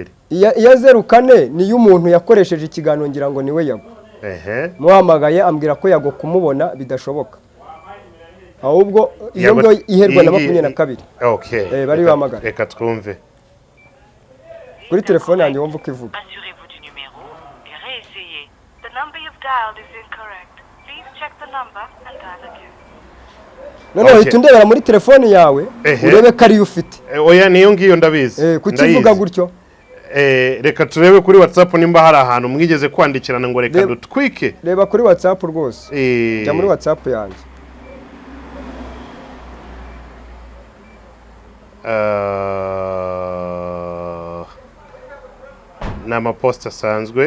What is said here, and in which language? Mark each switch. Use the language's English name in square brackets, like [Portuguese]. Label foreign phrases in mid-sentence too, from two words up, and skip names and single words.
[Kinyarwanda] Ya 04 ni y'umuntu yakoresheje ikiganiro ngira ngo niwe Yago. Muhamagaye ambwira ko Yago kumubona bidashoboka. Ahubwo iyo ngo iherwa na 22. Okay. Bari bahamagara. Reka twumve. Kuri telefone yanjye wumva uko ivuga. [French] Assurez-vous du numéro et réessayez. [English] The number you've dialed is incorrect. Please check the number and dial again. [Kinyarwanda] Noneho itundebera muri telefone yawe urebe ko ari ufite. Oya niyo ngiyo ndabizi. Kukivuga gutyo. Reka turebe kuri WhatsApp nimba hari ahantu mwigeze kwandikirana ngo reka dutwike. Reba kuri WhatsApp rwose. Jya muri WhatsApp yanjye. Nama post asanzwe.